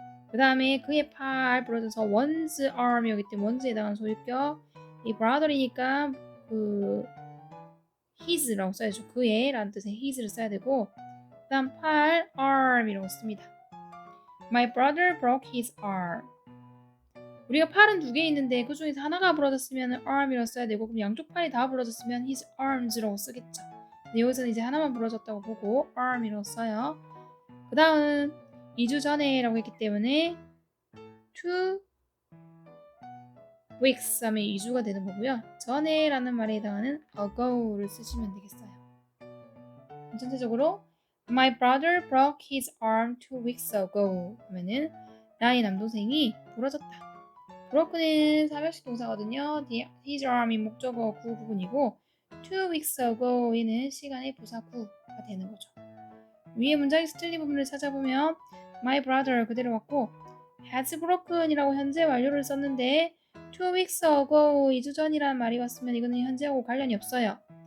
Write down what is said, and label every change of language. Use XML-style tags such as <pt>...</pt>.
<ko>그 다음에 그의 팔 부러져서 one's arm이었기 때문에 one's에 해당하는 소유격. 이 brother이니까 그 his라고 써야죠. 그의 라는 뜻의 his를 써야 되고 그 다음 팔 arm이라고 씁니다.</ko> <en>My brother broke his arm.</en> <ko>우리가 팔은 두 개 있는데 그 중에서 하나가 부러졌으면 arm이라고 써야 되고 그럼 양쪽 팔이 다 부러졌으면 his arms 라고 쓰겠죠. 근데 여기서는 이제 하나만 부러졌다고 보고 arm이라고 써요. 그 다음 2주 전에 라고 했기 때문에 2 weeks 하면 2주가 되는 거고요. 전에 라는 말에 해당하는 ago를 쓰시면 되겠어요.</ko> <en>전체적으로 My brother broke his arm 2 weeks ago 하면은 나의 남동생이 부러졌다.</en> <ko>broke는 삼형식 동사거든요. his arm 이 목적어 구 부분이고 2 weeks ago 에는 시간의 부사 구가 되는 거죠. 위에 문장에서 틀린 부분을 찾아보면 my brother 그대로 왔고 has broken 이라고 현재 완료를 썼는데 2 weeks ago 2주 전이라는 말이 왔으면 이거는 현재하고 관련이 없어요.</ko>